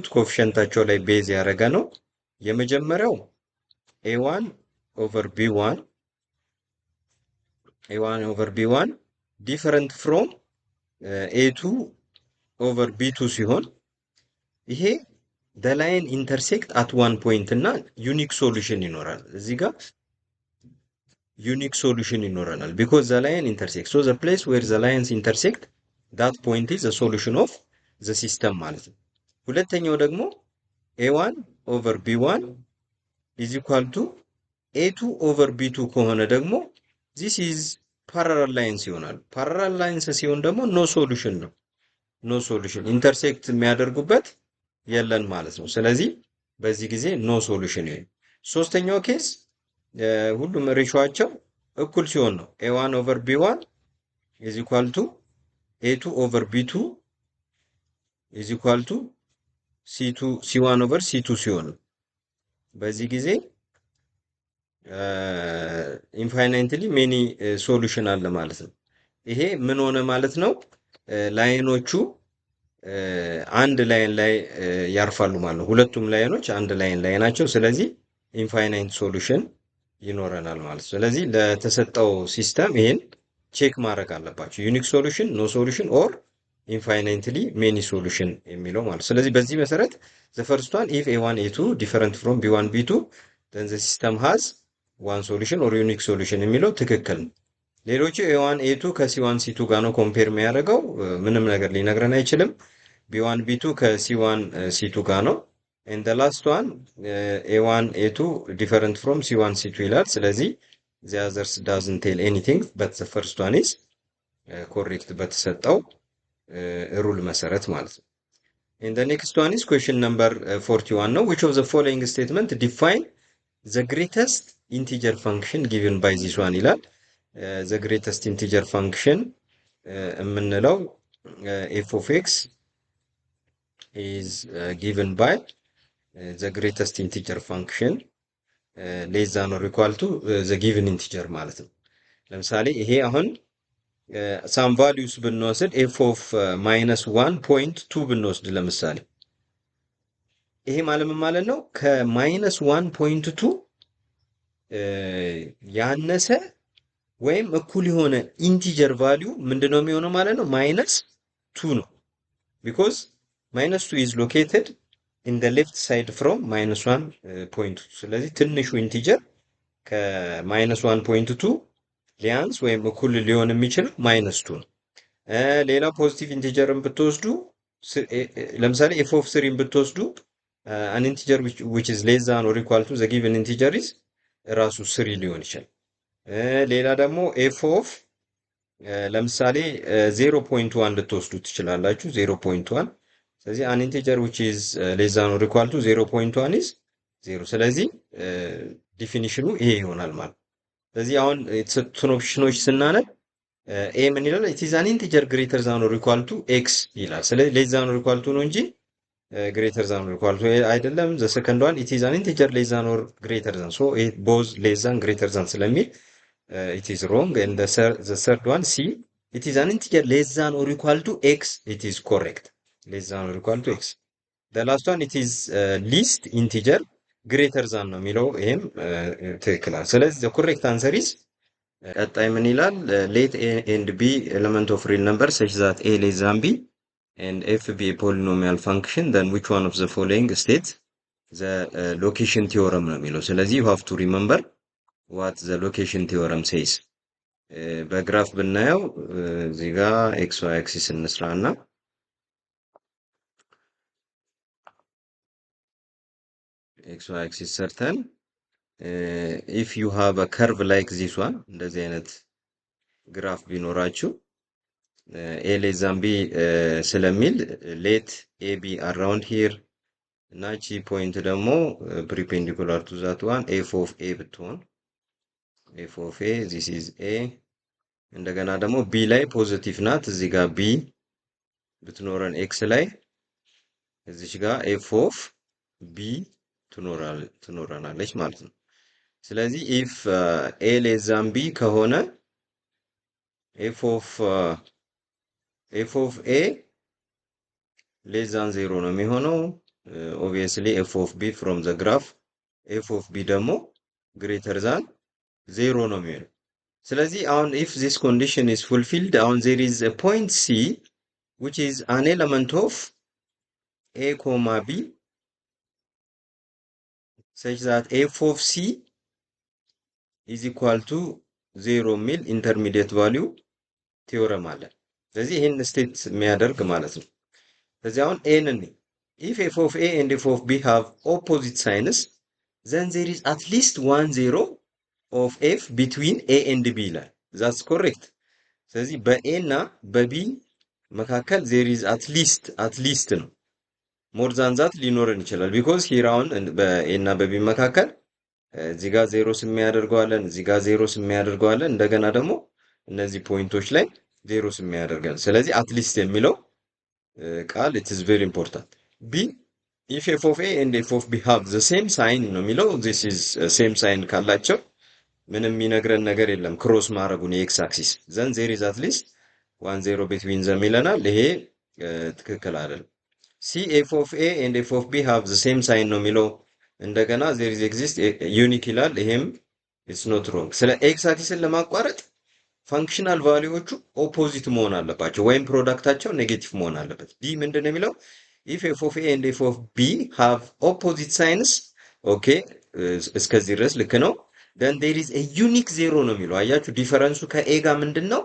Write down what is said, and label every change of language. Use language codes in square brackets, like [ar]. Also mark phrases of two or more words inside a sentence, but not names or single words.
[am] ኮኤፊሽንታቸው ላይ ቤዝ ያደረገ ነው። የመጀመሪያው [en] a1 over b1 different from a2 over b2 [am] ሲሆን ይሄ [en] the line intersect at one point [am] እና [en] unique solution [am] ይኖራል። እዚህ ጋር [en] unique solution [am] ይኖረናል [en] because the line intersects so the place where the lines intersect that point is the solution of the system [am] ማለት ነው። ሁለተኛው ደግሞ [en] a1 over b1 is equal to a2 over b2 [am] ከሆነ ደግሞ [en] this is parallel lines ይሆናል። parallel lines ሲሆን [am] ደግሞ [en] no solution [am] ነው። [en] no solution intersect [am] የሚያደርጉበት የለን ማለት ነው። ስለዚህ በዚህ ጊዜ [en] no solution [am] ይሆናል። ሶስተኛው ኬስ ሁሉም ሬሾአቸው እኩል ሲሆን ነው [en] a1 over b1 is equal to a2 over b2 is equal to c1 over c2 [am] ሲሆን ነው። በዚህ ጊዜ [en] infinitely many solution [am] አለ ማለት ነው። ይሄ ምን ሆነ ማለት ነው? ላይኖቹ አንድ ላይን ላይ ያርፋሉ ማለት ነው። ሁለቱም ላይኖች አንድ ላይን ላይ ናቸው። ስለዚህ [en] infinite solution [am] ይኖረናል ማለት ነው። ስለዚህ ለተሰጠው ሲስተም ይሄን ቼክ ማድረግ አለባቸው። [en] unique solution, no solution or infinitely many solution [am] የሚለው ማለት። ስለዚህ በዚህ መሰረት [en] the first one if A1 A2 different from B1 B2 then the system has one solution or unique solution [am] የሚለው ትክክል ነው። ሌሎቹ ኤ1 ኤ2 ከሲ1 ሲ2 ጋር ነው ኮምፔር የሚያደርገው፣ ምንም ነገር ሊነግረን አይችልም። ቢ1 ቢ2 ከሲ1 ሲ2 ጋር ነው። [en] and the last one a1 a2 different from c1 c2 [am] ይላል። ስለዚህ [en] the others doesn't tell anything but the first one is correct [am] በተሰጠው ሩል መሰረት ማለት ነው። [en] and the next one is question number 41 ነው which of the following statement define the greatest integer function given by this one ይላል። the greatest integer function የምንለው f of x is given by the greatest integer function less than or equal to the given integer [am] ማለት ነው። ለምሳሌ ይሄ አሁን [en] some values ብንወስድ f of -1.2 [am] ብንወስድ ለምሳሌ ይሄ ማለት ነው ከ-1.2 ያነሰ ወይም እኩል የሆነ [en] integer value [am] ምንድነው የሚሆነው ማለት ነው -2 ነው [en] because -2 is located in the left side from -1.2 [am] ስለዚህ ትንሹ ኢንቲጀር ከ-1.2 ሊያንስ ወይም እኩል ሊሆን የሚችለው -2 ነው። ሌላ ፖዚቲቭ ኢንቲጀርን ብትወስዱ ለምሳሌ [en] f of 3 ብትወስዱ an integer which is less than or equal to the given integer is [am] ራሱ 3 ሊሆን ይችላል። ሌላ ደግሞ [en] f of ለምሳሌ 0.1 [am] ልትወስዱ ትችላላችሁ 0.1 ስለዚህ [en] an integer which is less than or equal to 0.1 is 0 [am] ስለዚህ ዲፊኒሽኑ ይሄ ይሆናል ማለት። ስለዚህ አሁን የተሰጡትን ኦፕሽኖች ስናነብ ኤ ምን ይላል [en] it is an integer greater than or equal to x [am] ይላል። ስለዚህ [en] less than or equal to [am] ነው እንጂ [en] greater than or equal to አይደለም። the second one it is an integer less than or greater than so it both less than greater than ስለሚል it is wrong and the third one c it is an integer less than or equal to x it is correct less than or equal to x the last one it is least integer greater than [am] ነው የሚለው ይሄም ትክክል ነው። ስለዚህ [en] the correct answer is [am] ቀጣይ ምን ይላል [en] let a and b element of real number such that a less than b and f be a polynomial function then which one of the following states the location theorem [am] ነው የሚለው። ስለዚህ [en] you have to remember what the location theorem says [am] በግራፍ ብናየው እዚህ ጋር [en] x y axis እንስራና x y axis ሰርተን if you have a curve like this one [am] እንደዚህ አይነት ግራፍ ቢኖራችሁ [en] a less than b ስለሚል let a be around here [am] እና ቺ ፖይንት ደግሞ [en] perpendicular to that one f of a ብትሆን f of a this is a [am] እንደገና ደግሞ [en] b [am] ላይ ፖዚቲቭ ናት እዚህ ጋር [en] b ብትኖረን x [am] ላይ እዚች ጋር [en] f of b [am] ትኖረናለች ማለት ነው። ስለዚህ [en] if a less than b ከሆነ f of a less than 0 [am] ነው የሚሆነው [en] obviously f of b from the graph f of b ደግሞ greater than 0 [am] ነው የሚሆነው። ስለዚህ አሁን [en] if this condition is fulfilled አሁን there is a point c which is an element of a comma b such that f of c is equal to 0 ሚል intermediate value theorem [am] አለ። ስለዚህ ይሄን ስቴት የሚያደርግ ማለት ነው። ስለዚህ አሁን [en] a ን if f of a and f of b have opposite signs then there is at least one zero of f between a and b [am] ይላል። [en] that's correct። [am] ስለዚህ በa እና በb መካከል [en] there is at least [am] ነው [en] more than that [am] ሊኖረን ይችላል [en] because here [am] አሁን በa እና በb መካከል እዚህ ጋር ዜሮስ የሚያደርገዋለን እዚህ ጋር ዜሮስ የሚያደርገዋለን እንደገና ደግሞ እነዚህ ፖይንቶች ላይ ዜሮስ የሚያደርገን ስለዚህ [en] at least [am] የሚለው ቃል [en] it is very important b if f of a and f of b have the same sign [am] ነው የሚለው [en] this is same sign [am] ካላቸው ምንም የሚነግረን ነገር የለም ክሮስ ማድረጉን የx axis [en] then there is at least one zero between them [am] ይለናል። ይሄ ትክክል አይደለም። [en] c f of a and f of b have the same sign [am] ነው የሚለው እንደገና [en] there is exist unique [am] ይላል። ይሄም [en] it's not wrong። [am] ስለ x axisን ለማቋረጥ ፋንክሽናል ቫሊዎቹ ኦፖዚት መሆን አለባቸው ወይም ፕሮዳክታቸው ኔጌቲቭ መሆን አለበት። ዲ ምንድን ነው የሚለው? [en] if F of A and F of B have opposite signs። [am] ኦኬ እስከዚህ ድረስ ልክ ነው። [en] then there is a unique zero [am] ነው የሚለው። አያችሁ ዲፈረንሱ ከኤ ጋር ምንድን ነው?